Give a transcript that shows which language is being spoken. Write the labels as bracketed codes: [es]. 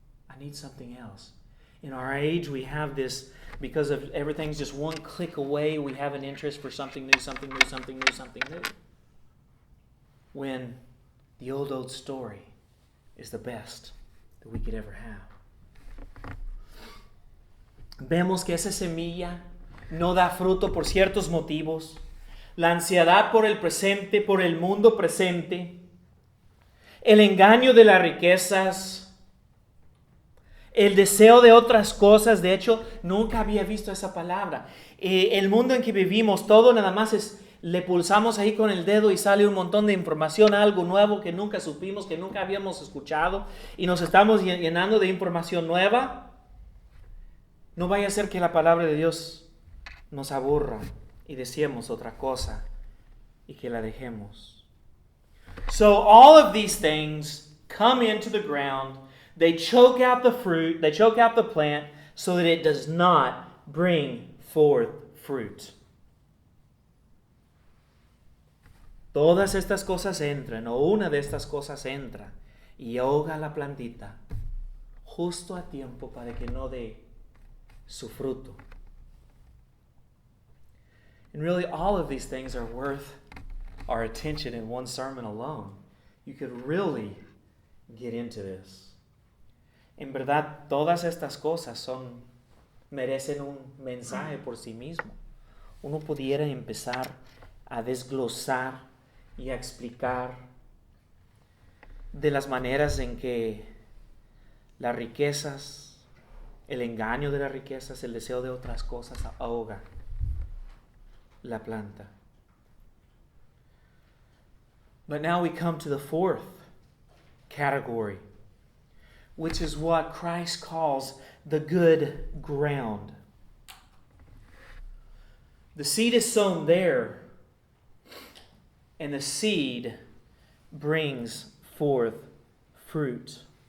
[en] I need something else. In our age, we have this, because of everything's just one click away, we have an interest for something new, something new, something new, something new. When the old story is the best that we could ever have. [es] Vemos que esa semilla no da fruto por ciertos motivos. La ansiedad por el presente, por el mundo presente, el engaño de las riquezas, el deseo de otras cosas. De hecho, nunca había visto esa palabra. El mundo en que vivimos, todo nada más es, le pulsamos ahí con el dedo y sale un montón de información, algo nuevo que nunca supimos, que nunca habíamos escuchado, y nos estamos llenando de información nueva. No vaya a ser que la palabra de Dios nos aburra y decíamos otra cosa y que la dejemos. [en] So all of these things come into the ground. They choke out the fruit. They choke out the plant so that it does not bring forth fruit. [es] Todas estas cosas entran, o una de estas cosas entra y ahoga la plantita justo a tiempo para que no dé su fruto. [en] And really, all of these things are worth our attention in one sermon alone. You could really get into this. [es] En verdad, todas estas cosas merecen un mensaje por sí mismo. Uno pudiera empezar a desglosar y a explicar de las maneras en que las riquezas, el engaño de las riquezas, el deseo de otras cosas ahoga la planta. [en] But now we come to the fourth category, which is what Christ calls the good ground. The seed is sown there, and the seed brings forth fruit.